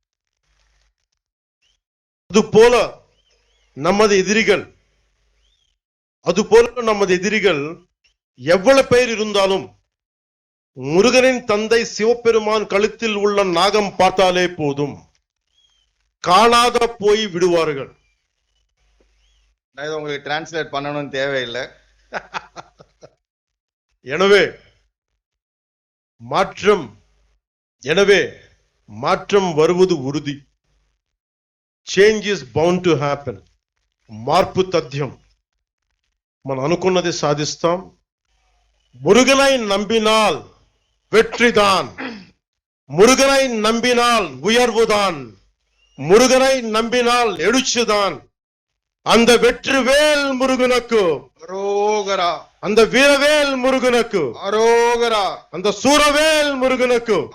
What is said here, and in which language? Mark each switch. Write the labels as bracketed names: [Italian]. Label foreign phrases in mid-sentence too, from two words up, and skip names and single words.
[Tamil] அதுபோல நமது எதிரிகள் எவ்வளவு பேர் இருந்தாலும் முருகனின் தந்தை சிவபெருமான் கழுத்தில் உள்ள நாகம் பார்த்தாலே போதும், காணாத போய் விடுவார்கள். உங்களுக்கு டிரான்ஸ்லேட் பண்ணணும்னு தேவையில்லை. எனவே மாற்றம் வருவது உறுதி. [English] Change is bound to happen. [Telugu] మార్పు తథ్యం. మనం అనుకున్నది సాధిస్తాం. [Tamil] முருகனை நம்பினால் வெற்றிதான். முருகனை நம்பினால் உயர்வுதான். முருகனை நம்பினால் எழுச்சிதான். அந்த வெற்றிவேல் முருகனுக்கு அரோகரா. அந்த வீரவேல் முருகனுக்கு அரோகரா. அந்த சூரவேல் முருகனுக்கு